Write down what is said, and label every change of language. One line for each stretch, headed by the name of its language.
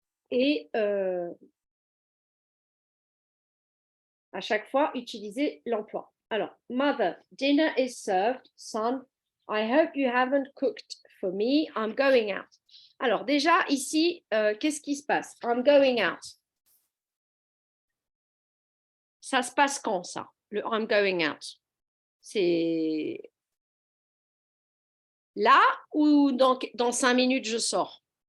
French: Et à chaque fois, utiliser l'emploi.
English: Alors, mother, dinner is served. Son, I hope you haven't cooked for me. I'm going out.
French: Alors, déjà, ici, qu'est-ce qui se passe?
English: I'm going out.
French: ça se passe quand, ça, le
English: I'm going out?
French: C'est là ou dans 5 minutes, je sors?